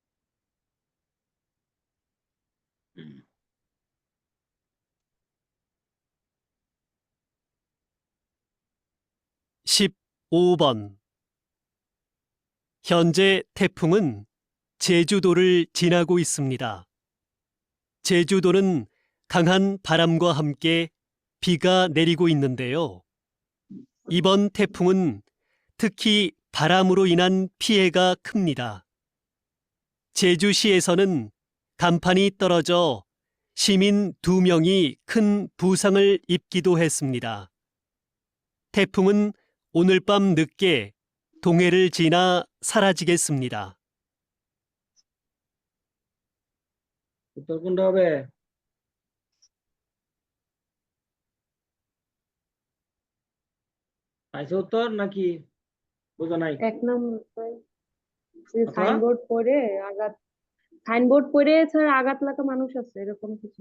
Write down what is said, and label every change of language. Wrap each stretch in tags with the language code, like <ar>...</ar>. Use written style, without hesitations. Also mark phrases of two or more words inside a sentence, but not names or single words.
<bn>হুম।</bn> <ko>15번. 현재 태풍은 제주도를 지나고 있습니다. 제주도는 강한 바람과 함께 비가 내리고 있는데요. 이번 태풍은 특히 바람으로 인한 피해가 큽니다. 제주시에서는 간판이 떨어져 시민 2명이 큰 부상을 입기도 했습니다. 태풍은 오늘 밤 늦게 동해를 지나 사라지겠습니다.</ko> <bn>উত্তর কোনটা হবে? পাইছো উত্তর নাকি বোঝা নাই? এক নম্বর অথবা সাইনবোর্ড পড়ে স্যার আঘাত লাগা মানুষ আছে এরকম কিছু।</bn>